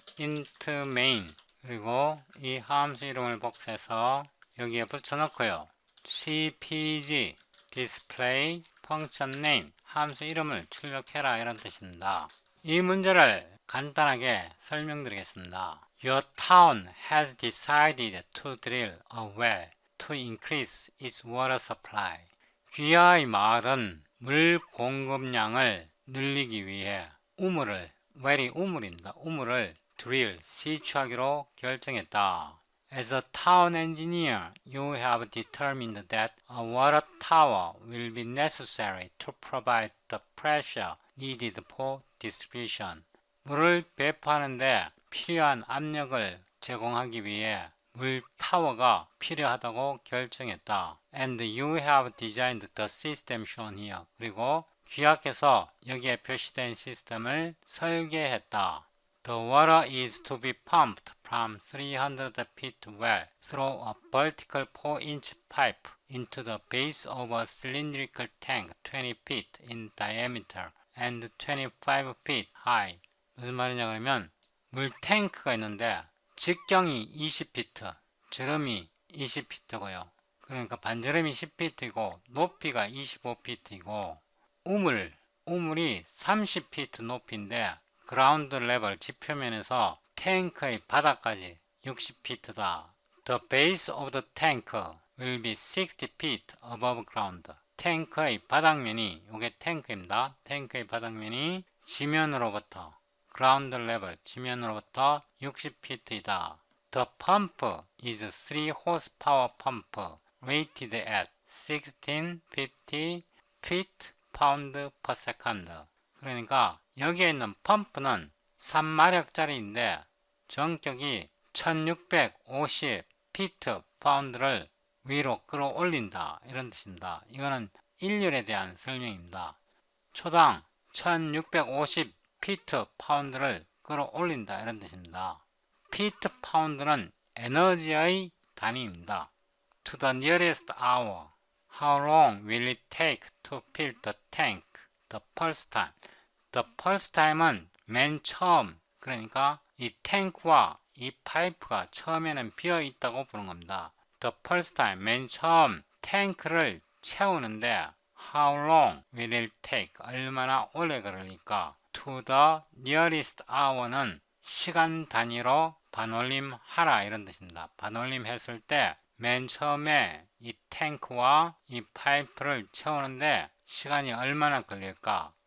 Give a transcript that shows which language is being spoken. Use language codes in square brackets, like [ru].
[ko] int main, 그리고 이 함수 이름을 복사해서 여기에 붙여넣고요. cpg display function name 함수 이름을 출력해라, 이런 뜻입니다. 이 문제를 간단하게 설명드리겠습니다. [en] Your town has decided to drill a well to increase its water supply. [ko] 귀하의 마을은 물 공급량을 늘리기 위해 우물을, well이 우물입니다. 우물을 drill, 시추하기로 결정했다. [en] As a town engineer, you have determined that a water tower will be necessary to provide the pressure needed for distribution. [ko] 물을 배포하는데 필요한 압력을 제공하기 위해 물 타워가 필요하다고 결정했다. [en] And you have designed the system shown here. [ko] 그리고 규약해서 여기에 표시된 시스템을 설계했다. [en] The water is to be pumped from 300 feet well through a vertical 4-inch pipe into the base of a cylindrical tank 20 feet in diameter and 25 feet high. [ko] 무슨 말이냐 그러면 물 탱크가 있는데 직경이 20피트, 저름이 20피트고요. 그러니까 반저름이 10피트이고 높이가 25피트이고 우물이 30피트 높이인데 그라운드 레벨 지표면에서 탱크의 바닥까지 60피트다. [en] The base of the tank will be 60 feet above ground. [ko] 탱크의 바닥면이, 이게 탱크입니다. 탱크의 바닥면이 지면으로부터 그라운드 레벨, 지면으로부터 60피트이다. [en] The pump is 3 horsepower pump rated at 1650 feet pound per second. [ko] 그러니까 여기에 있는 펌프는 3마력짜리인데 전격이 1650 피트 파운드를 위로 끌어올린다 이런 뜻입니다. 이거는 일률에 대한 설명입니다. 초당 1650 피트 파운드를 끌어올린다 이런 뜻입니다. 피트 파운드는 에너지의 단위입니다. [en] To the nearest hour. How long will it take to fill the tank the first time? [ko] The first time 은 맨 처음, 그러니까 이 탱크와 이 파이프가 처음에는 비어 있다고 부르는 겁니다. [en] The first time, 맨 처음 탱크를 채우는데 How long will it take? [ko] 얼마나 오래 걸릴까? To the nearest hour 는 시간 단위로 반올림하라 이런 뜻입니다. 반올림 했을 때 맨 처음에 이 탱크와 이 파이프를 채우는데 시간이 얼마나 걸릴까?